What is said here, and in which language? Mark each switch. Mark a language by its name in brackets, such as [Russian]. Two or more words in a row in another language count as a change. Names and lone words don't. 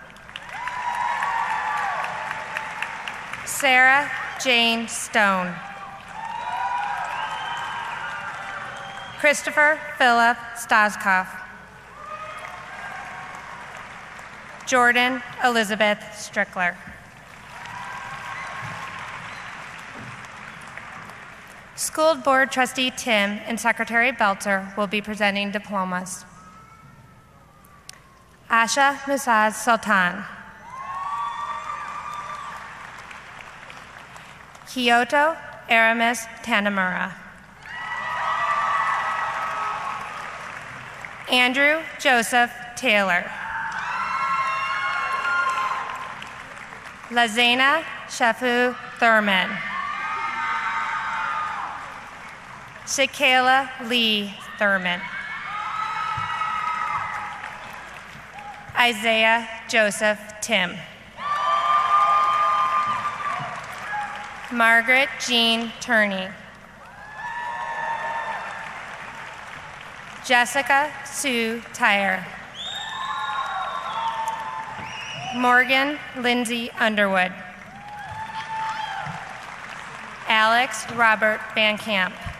[English] Sarah Jane Stone. Christopher Philip Stoskopf. Jordan Elizabeth Strickler. School Board Trustee Tim and Secretary Belzer will be presenting diplomas. Asha Musaz Sultan. Kyoto Aramis Tanamura. Andrew Joseph Taylor. Lazena Shafu Thurman. Shakayla Lee Thurman. Isaiah Joseph Tim. Margaret Jean Turney. Jessica Sue Tyre. Morgan Lindsay Underwood. Alex Robert Van Camp.